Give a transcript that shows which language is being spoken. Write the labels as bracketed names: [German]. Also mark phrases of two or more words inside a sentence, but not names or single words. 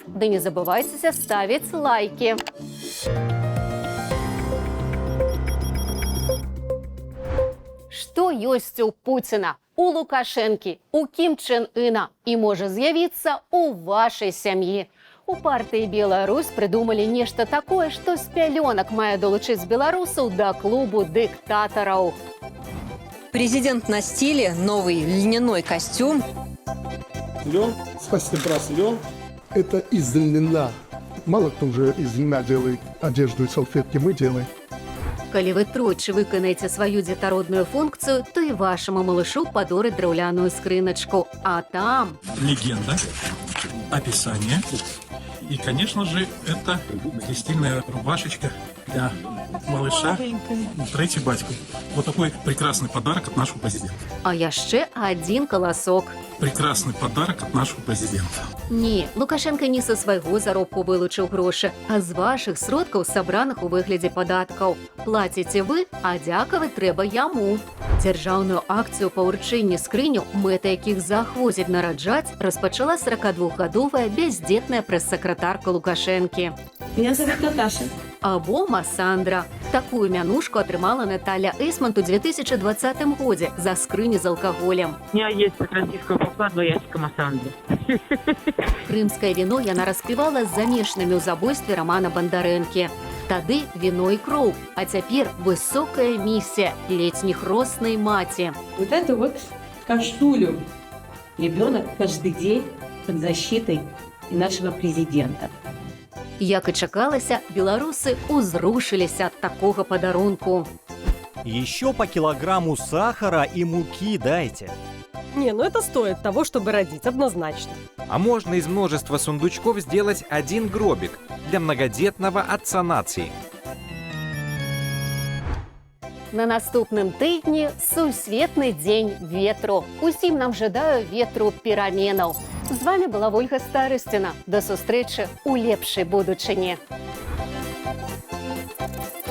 [Belarusian] Ды не забывайцеся ставіць лайкі. Што ёсць у Пуціна, у Лукашэнкі, у Кім Чен Іна і можа з'явіцца у вашай сям'і? У партыі Беларусь прыдумалі нешта такое, што з пялёнак мае долучыць беларусаў да клубу дыктатараў. [Russian] Президент на стиле, новый льняной костюм. Лен, спасибо, лен. Это из льна. Мало кто уже из льна делает одежду и салфетки, мы делаем. [Belarusian] Калі вы тройчы выканаеце сваю дзетародную функцыю, то і вашаму малышу падораць драўляную скрыначку. [Russian] А там легенда, описание. И, конечно же, это стильная рубашечка для малыша. Третий батька. Вот такой прекрасный подарок от нашего президента. [Belarusian] а яшчэ адзін каласок. [Russian] Прекрасный подарок от нашего президента. [Belarusian] Не, Лукашенко не са свайго заробку вылучыў грошы, а з вашых сродкаў, сабраных у выглядзе падаткаў. Плаціце вы, а дзякаваць трэба яму. Дзяржаўную акцыю па ўручэнні скрыняў, мэта якіх заахвоціць нараджаць, распачала 42гадовая бяздзетная прэс-сакратарка Лукашэнкі. [Russian] Меня зовут Наташа. [Belarusian] Або Масандра. Такую мянушку атрымала Наталья Эйсмонт у 2020 годзе за скрыні з алкаголем. [Russian] У меня есть российского посла, 2 ящика Массандры. [Belarusian] Крымскае віно яна распівала з замешанымі ў забойстве Романа Бандарэнкі. Тады віно і кроў, а цяпер высокая місія летніх роснай маці. [Russian] Вот это вот каштулю. Ребенок каждый день под защитой нашего президента. [Belarusian] Як і чакалася, беларусы узрушыліся ад такога падарунку. [Russian] Еще по килограмму сахара и муки дайте. Не, ну это стоит того, чтобы родить, однозначно. А можно из множества сундучков сделать один гробик для многодетного отца нации. [Belarusian] На наступным тыдні сусветны дзень ветру. Усім нам жадаю ветру пераменаў. З вами была Ольга Старостина. До сустрэчы ў лепшай будучыні.